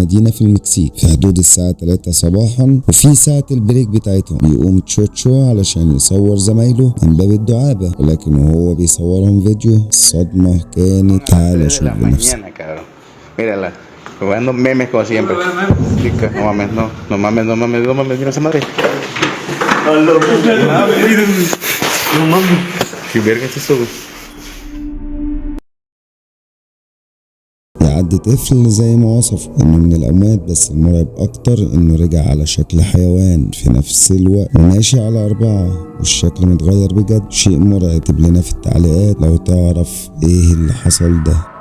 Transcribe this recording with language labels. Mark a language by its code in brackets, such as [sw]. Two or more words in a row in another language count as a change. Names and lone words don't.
[ar] مدينة في المكسيك في حدود الساعة 3 صباحا، وفي ساعة البريك بتاعتهم بيقوم تشوتشو علشان يصور زمايله من باب الدعابة، ولكن وهو بيصورهم فيديو الصدمة كانت. تعالى شوف بنفسك. [es] Mírala, jugando memes como siempre. Chica, no mames, no mames, mira esa madre. No mames. ¿Qué verga es eso, güey? [ar] يعد طفل زي ما وصف انه من الاموات، بس المرعب اكتر انه رجع على شكل حيوان في نفس الوقت وماشي على 4 والشكل متغير بجد. شيء مرعب. اكتب لنا في التعليقات لو تعرف ايه اللي حصل ده.